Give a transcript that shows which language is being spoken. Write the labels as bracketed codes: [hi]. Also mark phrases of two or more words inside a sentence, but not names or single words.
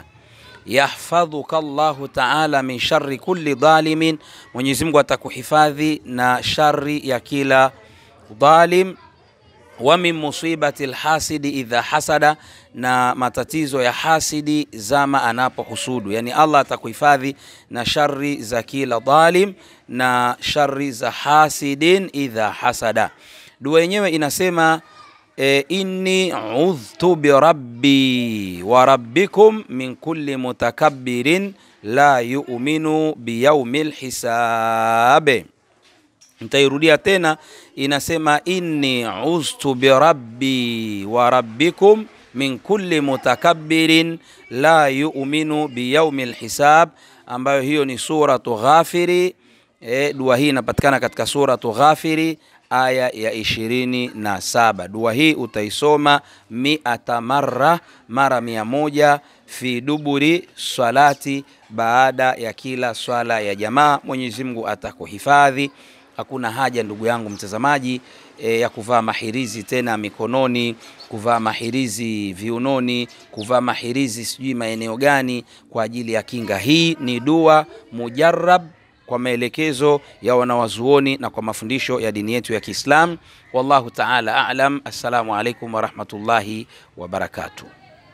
[ar] يحفظك الله تعالى من شر كل ظالم, [sw] Mwenyezi Mungu atakuhifadhi na shari ya kila dhalim, [ar] ومن مصيبة الحاسد إذا حسد, [sw] na matatizo ya hasidi zama anapohusudu. Yani Allah atakuhifadhi na shari za kila dhalim na shari za hasidin [ar] إذا حسد. [sw] Dua yenyewe inasema [ar] إني عذت بربي وربكم من كل متكبر لا يؤمن بيوم الحساب. [sw] Nitairudia tena, inasema [ar] إني عذت بربي وربكم من كل متكبر لا يؤمن بيوم الحساب, [sw] ambayo hiyo ni suratu Ghafiri. Dua hii inapatikana katika suratu Ghafiri aya ya 27. Dua hii utaisoma 100 mara 100 [ar] في دبر الصلاة, [sw] baada ya kila swala ya jamaa. Mwenyezi Mungu atakuhifadhi. Hakuna haja ndugu yangu mtazamaji ya kuvaa mahirizi tena mikononi, kuvaa mahirizi viunoni, kuvaa mahirizi sijui maeneo gani kwa ajili ya kinga. Hii ni dua mujarrab kwa maelekezo ya wanawazuoni na kwa mafundisho ya dini yetu ya Kiislamu. [ar] والله تعالى أعلم. السلام عليكم ورحمة الله وبركاته.